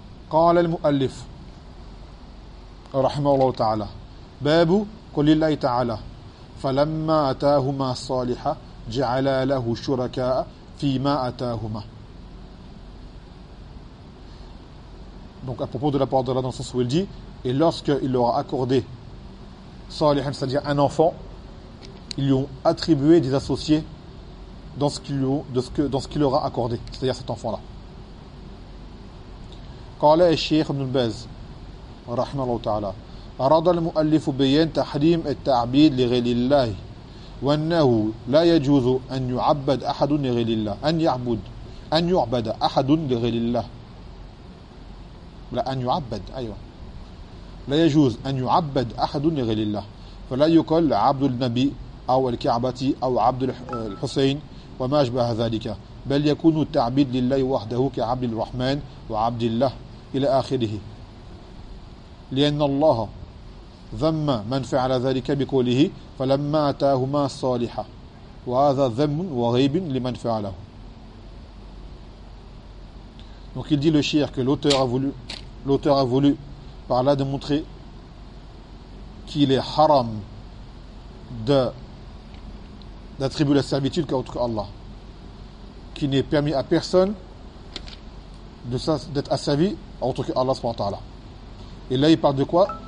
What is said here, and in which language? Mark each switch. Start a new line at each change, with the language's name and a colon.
Arabic: قال المؤلف رحمه الله تعالى باب قول الله تعالى فلما اتاهما صالحا جعل له شركاء فيما اتاهما.
French: Donc à propos de la parole d'Allah dans le sens où il dit, et lorsque il leur a accordé صالحا, c'est-à-dire un enfant, ils lui ont attribué des associés dans ce qu'il leur a accordé, c'est-à-dire cet enfant-là.
Arabic: قال الشيخ ابن الباز رحمه الله تعالى أراد المؤلف بيان تحريم التعبيد لغير الله وأنه لا يجوز أن يعبد أحد لغير الله أن يعبد أحد لغير الله لا أن يعبد أيوة لا يجوز أن يعبد أحد لغير الله فلا يقال عبد النبي أو الكعبة أو عبد الحسين وما أشبه ذلك بل يكون التعبيد لله وحده كعبد الرحمن وعبد الله إلى آخره لأن الله ذم من فعل ذلك بقوله فلما أتاهما صالحا وهذا ذم وغيب لمن فعله.
French: Donc il dit le shir que l'auteur a voulu par là démontrer qu'il est haram d'attribuer la servitude qu'à autre qu'Allah, qui n'est permis à personne d'être asservi à autre que Allah subhanahu wa ta'ala. Et là il parle de quoi?